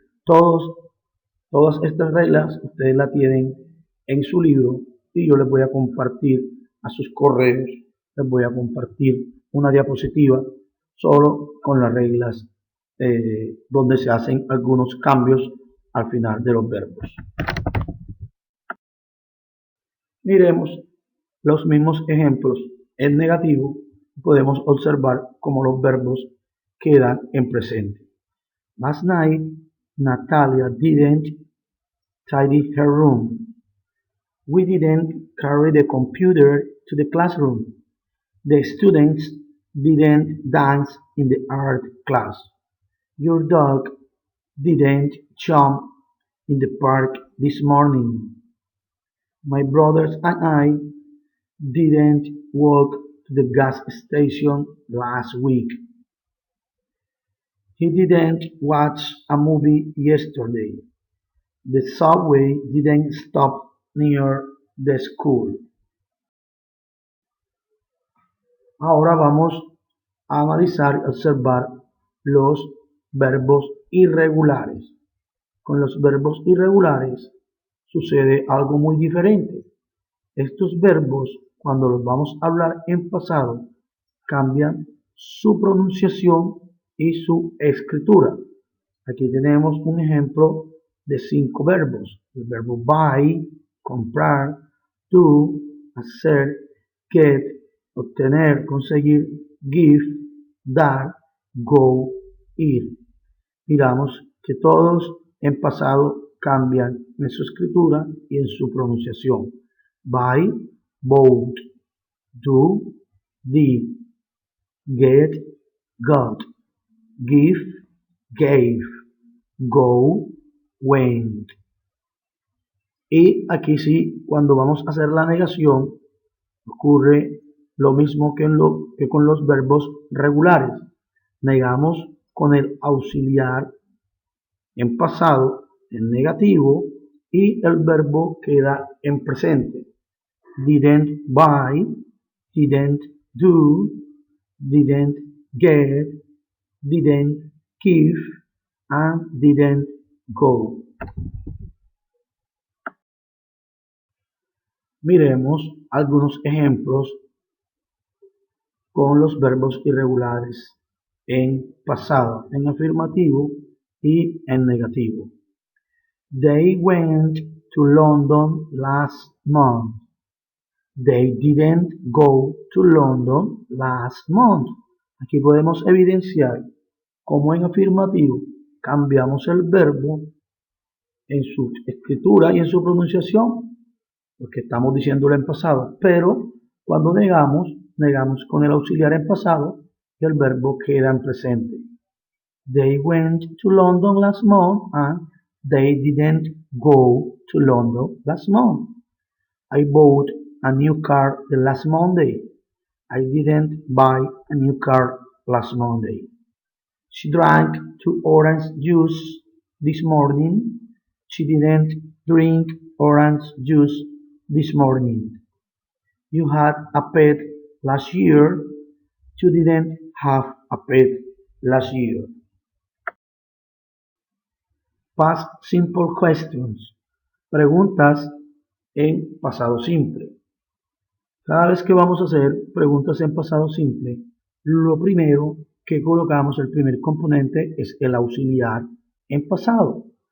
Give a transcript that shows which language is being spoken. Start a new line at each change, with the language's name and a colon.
Spanish: Todas estas reglas ustedes las tienen en su libro y yo les voy a compartir a sus correos, les voy a compartir una diapositiva solo con las reglas donde se hacen algunos cambios al final de los verbos. Miremos los mismos ejemplos en negativo. Podemos observar cómo los verbos quedan en presente.
English: Last night, Natalia didn't tidy her room. We didn't carry the computer to the classroom. The students didn't dance in the art class. Your dog didn't jump in the park this morning. My brothers and I didn't walk to the gas station last week. He didn't watch a movie yesterday. The subway didn't stop near the school.
Spanish: Ahora vamos a analizar y observar los verbos irregulares. Con los verbos irregulares sucede algo muy diferente. Estos verbos, cuando los vamos a hablar en pasado, cambian su pronunciación y su escritura. Aquí tenemos un ejemplo de 5 verbos. El verbo buy, comprar, do, hacer, get, obtener, conseguir, give, dar, go, ir. Miramos que todos en pasado cambian en su escritura y en su pronunciación.
English: Buy, bought, do, did, get, got, give, gave, go, went.
Spanish: Y aquí sí, cuando vamos a hacer la negación, ocurre lo mismo que con los verbos regulares. Negamos con el auxiliar en pasado, en negativo, y el verbo queda en presente.
English: Didn't buy, didn't do, didn't get, didn't give, and didn't go.
Spanish: Miremos algunos ejemplos con los verbos irregulares en pasado, en afirmativo y en negativo.
English: They went to London last month. They didn't go to London last month.
Spanish: Aquí podemos evidenciar cómo en afirmativo cambiamos el verbo en su escritura y en su pronunciación, porque estamos diciéndolo en pasado, pero cuando negamos con el auxiliar en pasado y el verbo queda en presente.
English: They went to London last month and they didn't go to London last month. I bought a new car the last Monday. I didn't buy a new car last Monday. She drank 2 orange juice this morning. She didn't drink orange juice this morning. You had a pet last year. You didn't have a pet last year. Past simple questions.
Spanish: Preguntas en pasado simple. Cada vez que vamos a hacer preguntas en pasado simple, lo primero que colocamos, el primer componente, es el auxiliar en pasado.